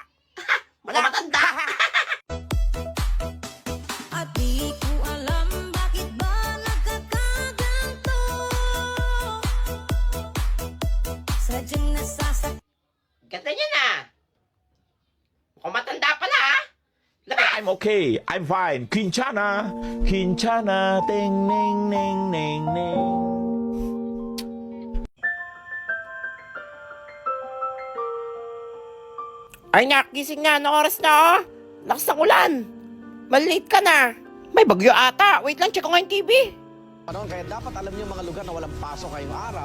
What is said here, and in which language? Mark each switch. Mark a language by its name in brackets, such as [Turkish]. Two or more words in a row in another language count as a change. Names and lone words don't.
[Filipino] Wala matanda. At di ko alam bakit ba nagkakaganto. Sadyang nasasak. Ganda niya na. Mukhang matanda pala, ha? [English] I'm okay. I'm fine. Quinchana. Quinchana. Ting, ning, ning, ning, ning. [Filipino] Ay nak, gising na. Anong oras na oh? Lakas ng ulan. Malilate ka na. May bagyo ata. Wait lang, check ko nga yung TV. Kaya dapat alam niyo mga lugar na walang pasok ngayong araw.